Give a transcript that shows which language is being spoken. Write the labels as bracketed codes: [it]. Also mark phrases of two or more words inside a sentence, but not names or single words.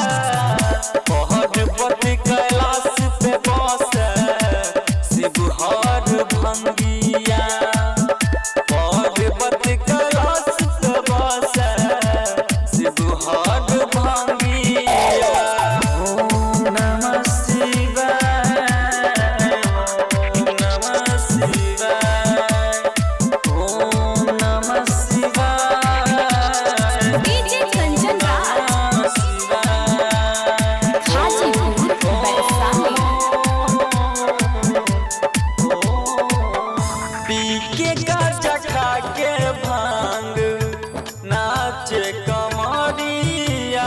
[bho] पार्वती कैलाश पे बसे शिवहर भंगिया। पार्वती कैलाश पे बसे शिवहर भंगिया। [sa] ओम नमः शिवाय, ओम नमः शिवाय, ओम नमः शिवाय। [bho] डीजे कंचन राज, हाजीपुर वैशाली। पीके गाजा खा के भांग नाचे कमरिया।